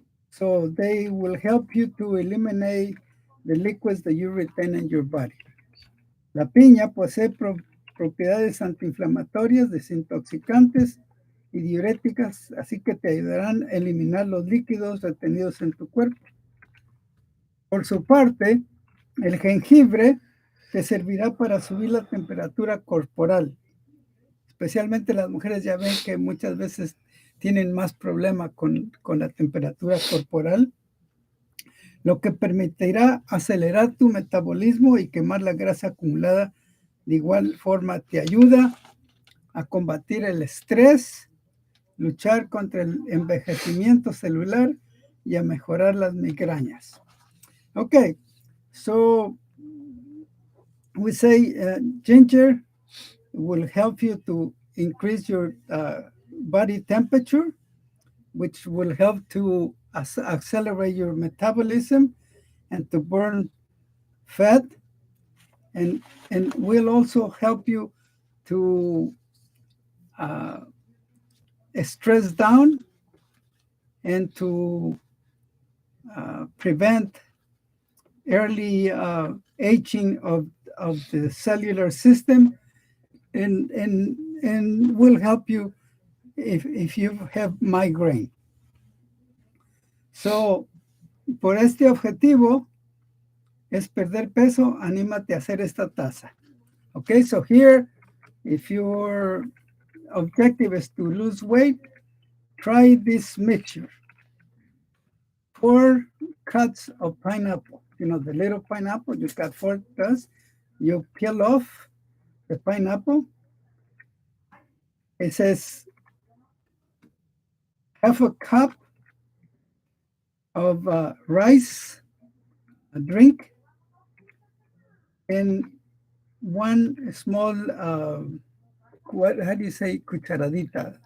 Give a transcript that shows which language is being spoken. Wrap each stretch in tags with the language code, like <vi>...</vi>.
<en>So they will help you to eliminate the liquids that you retain in your body.</en> <es>La piña posee propiedades antiinflamatorias, desintoxicantes y diuréticas, así que te ayudarán a eliminar los líquidos retenidos en tu cuerpo. Por su parte, el jengibre te servirá para subir la temperatura corporal. especialmente las mujeres ya ven que muchas veces tienen más problema con la temperatura corporal, lo que permitirá acelerar tu metabolismo y quemar la grasa acumulada. De igual forma te ayuda a combatir el estrés, luchar contra el envejecimiento celular y a mejorar las migrañas.</es> <en>Okay, so we say ginger will help you to increase your body temperature, which will help to accelerate your metabolism and to burn fat, and will also help you to stress down and to prevent early aging of the cellular system, and will help you if you have migraine.</en> <es>So, por este objetivo es perder peso, anímate a hacer esta taza.</es> <en>Okay, so here, if your objective is to lose weight, try this mixture. 4 cuts of pineapple. You know, the little pineapple, you got 4 cuts. You peel off the pineapple. It says half a cup of rice, a drink, and 1 small, how do you say, cucharadita?</en>